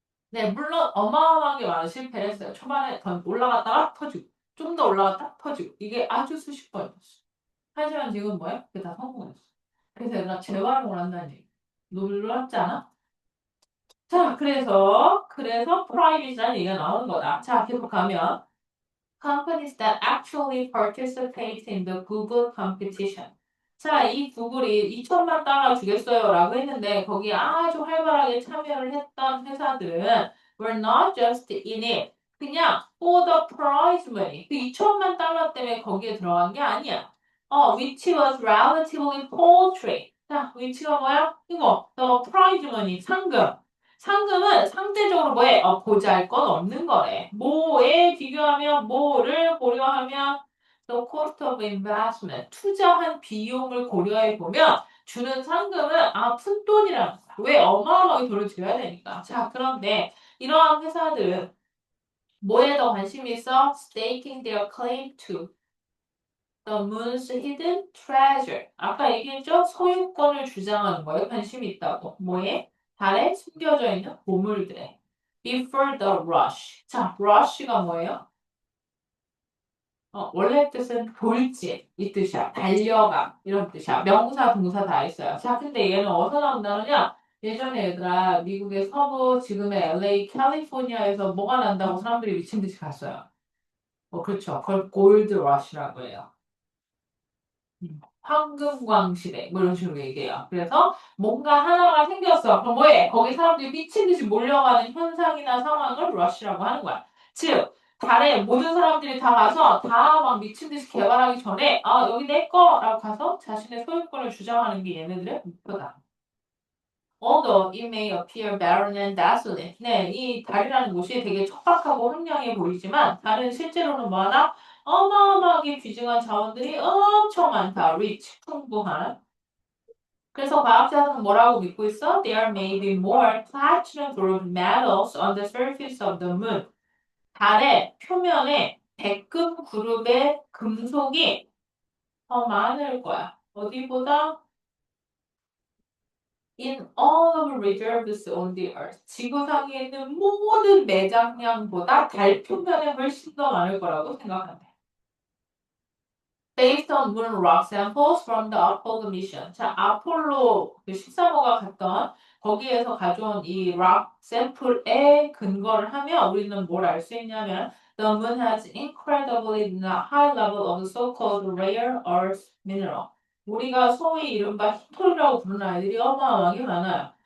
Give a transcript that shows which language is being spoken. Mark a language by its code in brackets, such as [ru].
[ko] 네, 물론 어마어마하게 많은 실패를 했어요. 초반에 더 올라갔다가 터지고 좀 더 올라갔다 터지고 이게 아주 수십 번이었어. 하지만 지금 뭐야? 그게 다 성공했어. 그래서 얘들아 재활용을 한다는 얘기. 놀랍지 않아? 자, 그래서 프라이빗이라는 얘기가 나오는 거다. 자, 계속 가면 [en] companies that actually participate in the Google competition. [ko] 자, 이 구글이 2천만 달러 주겠어요 라고 했는데 거기에 아주 활발하게 참여를 했던 회사들은 [en] were not just in it. [ko] 그냥 [en] for the prize money. [ko] 그 2천만 달러 때문에 거기에 들어간 게 아니야. [en] which was relatively paltry. [ko] 자, which가 뭐야? 이거, [en] the prize money, [ko] 상금. 상금은 상대적으로 뭐에? 보잘것없는 거래. 뭐에 비교하면 뭐를 고려하면 [en] the cost of investment, [ko] 투자한 비용을 고려해 보면 주는 상금은 푼돈이라는 거야. 왜? 어마어마하게 돈을 들여야 되니까. 자, 그런데 이러한 회사들은 뭐에 더 관심이 있어? [en] Staking their claim to the moon's hidden treasure. [ko] 아까 얘기했죠? 소유권을 주장하는 거에 관심이 있다고. 뭐에? 달에 숨겨져 있는 보물들에. [en] Before the rush. [ko] 자, rush가 뭐예요? 원래 뜻은 돌진 이 뜻이야. 달려가 이런 뜻이야. 명사, 동사 다 있어요. 자, 근데 얘는 어디서 나온다느냐? 예전에 얘들아 미국의 서부 지금의 LA, 캘리포니아에서 뭐가 난다고 사람들이 미친 듯이 갔어요. 그렇죠. 그걸 골드 러시라고 해요. 황금광 시대 뭐 이런 식으로 얘기해요. 그래서 뭔가 하나가 생겼어. 그럼 뭐해? 거기 사람들이 미친 듯이 몰려가는 현상이나 상황을 러시라고 하는 거야. 즉 달에 모든 사람들이 다 가서 다 막 미친 듯이 개발하기 전에 여기 내 거라고 가서 자신의 소유권을 주장하는 게 얘네들의 목표다. [en] Although it may appear barren and desolate. [ko] 네, 이 달이라는 곳이 되게 척박하고 황량해 보이지만 달은 실제로는 뭐하나? 어마어마하게 귀중한 자원들이 엄청 많다. rich, 풍부한. 그래서 과학자들은 뭐라고 믿고 있어? [en] There may be more platinum group metals on the surface of the moon. [ko] 달의 표면에 백금 그룹의 금속이 더 많을 거야. 어디보다? [en] In all of reserves on the earth. [ko] 지구상에 있는 모든 매장량보다 달 표면에 훨씬 더 많을 거라고 생각한대. [en] Based on moon rock samples from the Apollo mission. [ko] 자, 아폴로 13호가 갔던 거기에서 가져온 이 rock 샘플에 근거를 하면 우리는 뭘 알 수 있냐면 [en] the moon has incredibly high level of so-called rare earth mineral. [ko] 우리가 소위 이른바 히토리라고 부르는 아이들이 어마어마하게 많아요.